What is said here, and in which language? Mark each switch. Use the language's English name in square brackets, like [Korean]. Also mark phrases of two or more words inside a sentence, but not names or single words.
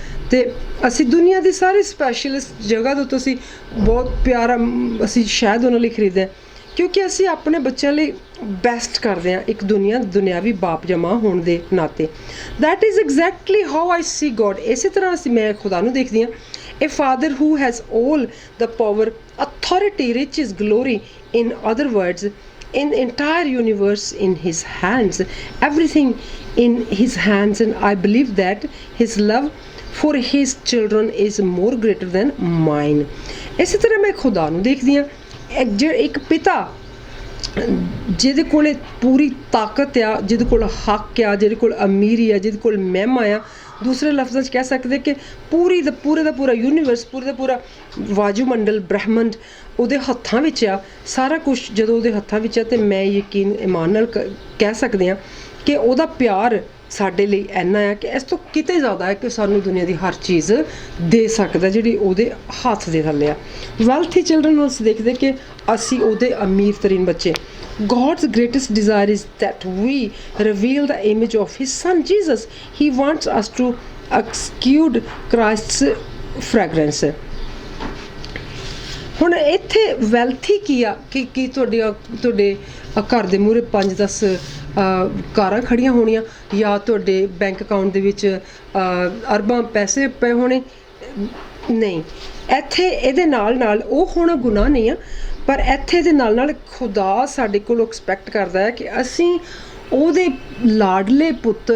[Punjabi] ਅਤੇ ਅਸੀਂ ਦੁਨੀਆ ਦੀ ਸਾਰੀ ਸਪੈਸ਼ਲਿਸਟ ਜਗ੍ਹਾ ਦੇ ਉੱਤੇ ਅਸੀਂ ਬਹੁਤ ਪਿਆਰਾ ਅਸੀਂ ਸ਼ਾਇਦ ਉਹਨਾਂ ਲਈ ਖਰੀਦਦੇ ਹਾਂ, ਕਿਉਂਕਿ ਅਸੀਂ ਆਪਣੇ ਬੱਚਿਆਂ ਲਈ ਬੈਸਟ ਕਰਦੇ ਹਾਂ ਇੱਕ ਦੁਨਿਆਵੀ ਬਾਪ ਜਾਂ ਮਾਂ ਹੋਣ ਦੇ ਨਾਤੇ। [English] That is exactly how I see God. [Punjabi] ਇਸੇ ਤਰ੍ਹਾਂ ਮੈਂ ਖੁਦਾ ਨੂੰ ਦੇਖਦੀ ਹਾਂ, [English] a father who has all the power, authority, riches, glory, in other words, in the entire universe in his hands, everything in his hands, and I believe that his love for his children is more greater than mine। [Punjabi] ਇਸੇ ਤਰ੍ਹਾਂ ਮੈਂ ਖੁਦਾ ਨੂੰ ਦੇਖਦੀ ਹਾਂ, ਇੱਕ ਪਿਤਾ ਜਿਹਦੇ ਕੋਲ ਪੂਰੀ ਤਾਕਤ ਆ, ਜਿਹਦੇ ਕੋਲ ਹੱਕ ਆ, ਜਿਹਦੇ ਕੋਲ ਅਮੀਰੀ ਆ, ਜਿਹਦੇ ਕੋਲ ਮਹਿਮਾ ਆ। ਦੂਸਰੇ ਲਫ਼ਜ਼ਾਂ 'ਚ ਕਹਿ ਸਕਦੇ ਕਿ ਪੂਰੇ ਦਾ ਪੂਰਾ ਯੂਨੀਵਰਸ, ਪੂਰੇ ਦਾ ਪੂਰਾ ਵਾਯੂਮੰਡਲ ਬ੍ਰਹਿਮੰਡ ਉਹਦੇ ਹੱਥਾਂ ਵਿੱਚ ਆ। ਸਾਰਾ ਕੁਛ ਜਦੋਂ ਉਹਦੇ ਹੱਥਾਂ ਵਿੱਚ ਆ ਅਤੇ ਮੈਂ ਯਕੀਨ ਇਮਾਨ ਨਾਲ ਕਹਿ ਸਕਦੇ ਹਾਂ ਕਿ ਉਹਦਾ ਪਿਆਰ ਸਾਡੇ ਲਈ ਇੰਨਾ ਆ ਕਿ ਇਸ ਤੋਂ ਕਿਤੇ ਜ਼ਿਆਦਾ ਹੈ ਕਿ ਸਾਨੂੰ ਦੁਨੀਆ ਦੀ ਹਰ ਚੀਜ਼ ਦੇ ਸਕਦਾ ਜਿਹੜੀ ਉਹਦੇ ਹੱਥ ਦੇ ਥੱਲੇ ਆ। [English] wealthy children [Punjabi] ਨੂੰ ਅਸੀਂ ਦੇਖਦੇ ਕਿ ਅਸੀਂ ਉਹਦੇ ਅਮੀਰ ਤਰੀਨ ਬੱਚੇ। [English] God's greatest desire is that we reveal the image of his son Jesus. He wants us to exude Christ's fragrance। [Punjabi] ਹੁਣ ਇੱਥੇ ਵੈਲਥੀ ਕੀ ਆ ਕਿ ਤੁਹਾਡੇ ਘਰ ਦੇ ਮੂਹਰੇ 5-10 ਕਾਰਾਂ ਖੜੀਆਂ ਹੋਣੀਆਂ ਜਾਂ ਤੁਹਾਡੇ [English] bank account [Punjabi] ਦੇ ਵਿੱਚ ਅਰਬਾਂ ਪੈਸੇ ਪਏ ਹੋਣੇ, ਨਹੀਂ। ਇੱਥੇ ਇਹਦੇ ਨਾਲ ਉਹ ਹੋਣਾ ਗੁਨਾਹ ਨਹੀਂ ਆ, ਪਰ ਇੱਥੇ ਦੇ ਨਾਲ ਖੁਦਾ ਸਾਡੇ ਕੋਲੋਂ ਐਕਸਪੈਕਟ ਕਰਦਾ ਹੈ ਕਿ ਅਸੀਂ ਉਹਦੇ ਲਾਡਲੇ ਪੁੱਤਰ